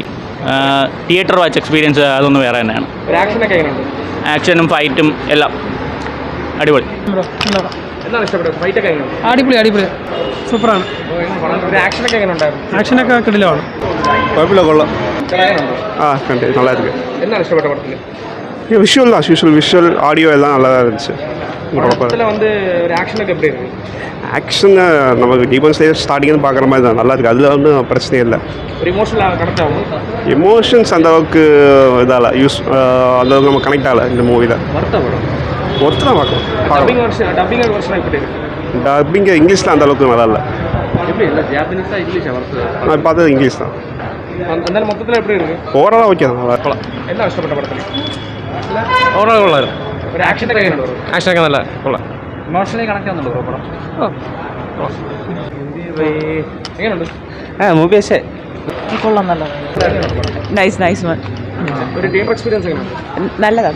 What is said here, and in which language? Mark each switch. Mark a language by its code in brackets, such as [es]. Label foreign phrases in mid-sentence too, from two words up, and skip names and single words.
[en] theatre watch experience [ml] അതൊന്നും വേറെ തന്നെയാണ്. ആക്ഷനും ഫൈറ്റും എല്ലാം അടിപൊളി. അടിപൊളി സൂപ്പറാണ്. ആക്ഷനൊക്കെ കിടിലമാണ്. കുഴപ്പമില്ല, കൊള്ളാം. [en] visual audio [ta] எல்லாம் நல்லா தான் இருந்துச்சு. ஆக்ஷன் நமக்கு டீமன் ஸ்லேயர் ஸ்டார்டிங்னு பார்க்குற மாதிரி தான் நல்லா இருக்குது. அதில் ஒன்றும் பிரச்சனையே இல்லை. எமோஷன்ஸ் அந்த அளவுக்கு இதால் அந்த அளவுக்கு நம்ம கனெக்ட் ஆகலை இந்த மூவியில். ஒருத்தர் தான் பார்க்கலாம். டப்பிங் இங்கிலீஷில் அந்த அளவுக்கு நல்லா இல்லை. நான் பார்த்தது இங்கிலீஷ் தான். ஓவராலாக ஓகே தான், நல்லா இருக்கலாம். [ml] ഓവറോൾ കൊള്ളായിരുന്നു. ആക്ഷനൊക്കെ നല്ല കൊള്ളാം. [en] emotionally connect [ml] ആവുന്നുണ്ടോ പടം? മൂവി പക്ഷേ കൊള്ളാം, നല്ല നൈസ് നല്ലതാണ്.